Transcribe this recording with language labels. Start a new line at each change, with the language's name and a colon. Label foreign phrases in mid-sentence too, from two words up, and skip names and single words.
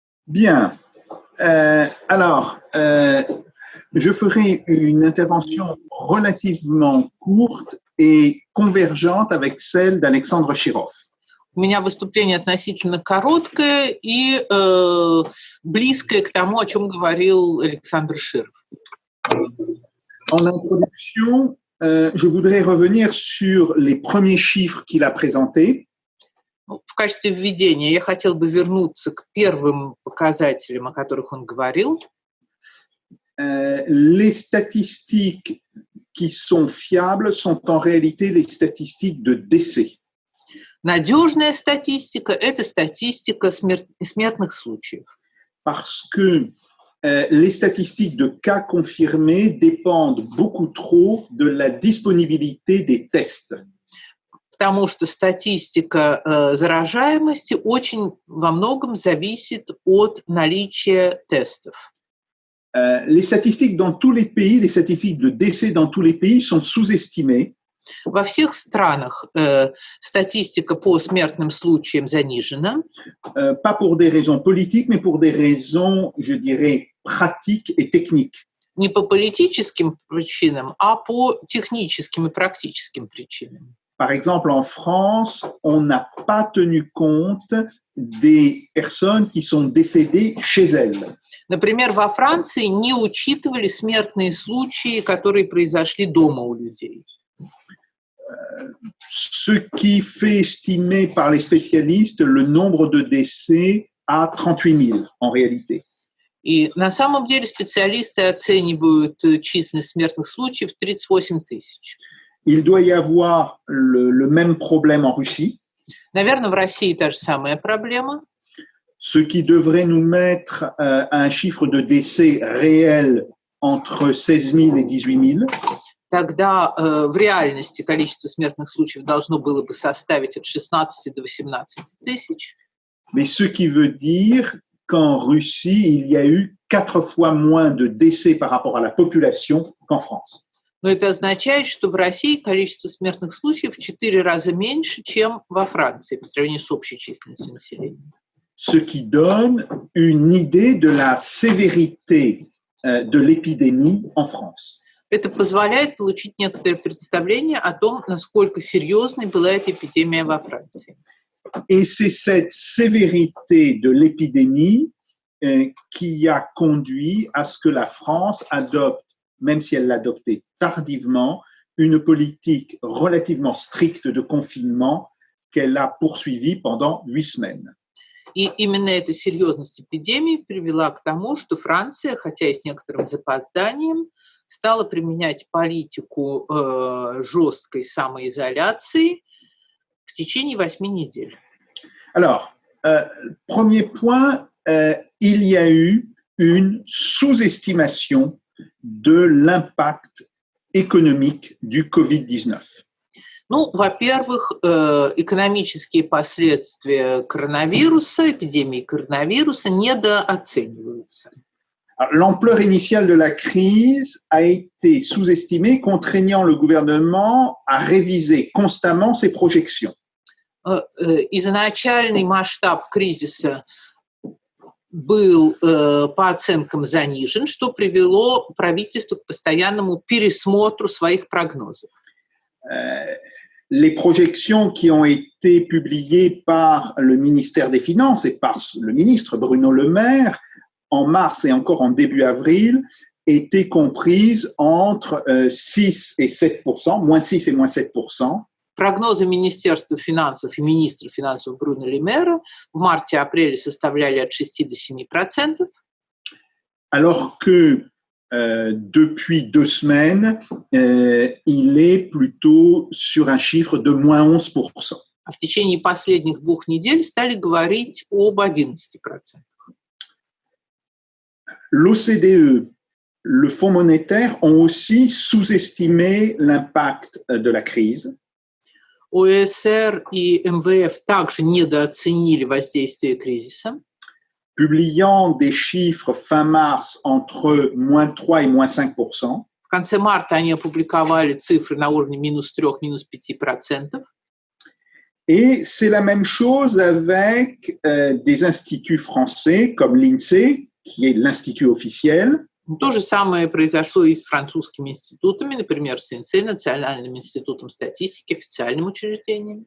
French: Bien. Je ferai une intervention relativement courte et convergente avec celle d'Alexandre Chirov.
Russian: У меня выступление относительно короткое и близкое к тому, о чем говорил Александр Широв.
French: En introduction, je voudrais revenir sur les premiers chiffres qu'il a présentés.
Russian: В качестве введения я хотел бы вернуться к первым показателям, о которых он говорил.
French: Les statistiques qui sont fiables sont en réalité les statistiques de décès.
Russian: Надежная статистика – это статистика смертных случаев.
French: Parce que les statistiques de cas confirmés dépendent beaucoup trop de la disponibilité des tests.
Russian: Потому что статистика заражаемости очень во многом зависит от наличия тестов.
French: Les statistiques dans tous les pays, les statistiques de décès dans tous les pays sont sous-estimées.
Russian: Во всех странах статистика по смертным случаям занижена.
French: Pas pour des raisons politiques, mais pour des raisons, je dirais, pratiques et techniques.
Russian: Не по политическим причинам, а по техническим и практическим причинам.
French: Par exemple, en France, on n'a pas tenu compte des personnes qui sont décédées chez elles.
Russian: Например, во Франции не учитывали смертные случаи, которые произошли дома у людей.
French: Ce qui fait estimer par les spécialistes le nombre de décès à 38 000 en réalité.
Russian: И на самом деле специалисты оценивают численность смертных случаев 38 тысяч.
French: Il doit y avoir le même problème en Russie.
Russian: Наверное, в России та же самая проблема.
French: Ce qui devrait nous mettre un chiffre de décès réel entre 16 000 et 18 000.
Russian: Тогда в реальности количество смертных случаев должно было бы составить от 16 до 18 тысяч.
French: Mais ce qui veut dire qu'en Russie, il y a eu 4 fois moins de décès par rapport à la population qu'en France.
Russian: Но это означает, что в России количество смертных случаев в 4 раза меньше, чем во Франции по сравнению с общей численностью населения.
French: Ce qui donne une idée de la sévérité de l'épidémie en France.
Russian: Это позволяет получить некоторое представление о том, насколько серьезной была эта эпидемия во Франции.
French: Et c'est cette sévérité de l'épidémie qui a conduit à ce que la France adopte, même si elle l'adoptait tardivement, une politique relativement stricte de confinement qu'elle a poursuivie pendant 8 semaines.
Russian: И именно эта серьезность эпидемии привела к тому, что Франция, хотя и с некоторым запозданием, стала применять политику жесткой самоизоляции в течение 8 недель.
French: Alors, premier point, il y a eu une sous-estimation de l'impact économique du Covid-19.
Russian: Ну, во-первых, экономические последствия коронавируса, эпидемии коронавируса недооцениваются.
French: L'ampleur initiale de la crise a été sous-estimée, contraignant le gouvernement à réviser constamment ses projections.
Russian: Изначальный масштаб кризиса был по оценкам занижен, что привело правительство к постоянному пересмотру своих прогнозов.
French: Les projections qui ont été publiées par le ministère des Finances et par le ministre Bruno Le Maire en mars et encore en début avril étaient comprises entre 6 et 7%, moins 6 et moins 7%.
Russian: Прогнозы Министерства финансов и министра финансов Бруно Ле Мэра в марте-апреле составляли от 6 до 7%.
French: Alors que depuis 2 semaines, il est plutôt sur un chiffre de moins 11%.
Russian: А в течение последних 2 недель стали говорить об 11%.
French: L'OCDE, le Fonds monétaire ont aussi sous-estimé l'impact de la crise.
Russian: ОСР и МВФ также недооценили воздействие кризиса.
French: Publiant des chiffres fin mars entre moins 3 et moins 5%.
Russian: В конце марта они опубликовали цифры на уровне -3, -5%.
French: Et c'est la même chose avec des instituts français comme l'INSEE, qui est l'institut officiel.
Russian: То же самое произошло и с французскими институтами, например, с ИНСЕE, Национальным институтом статистики, официальным учреждением.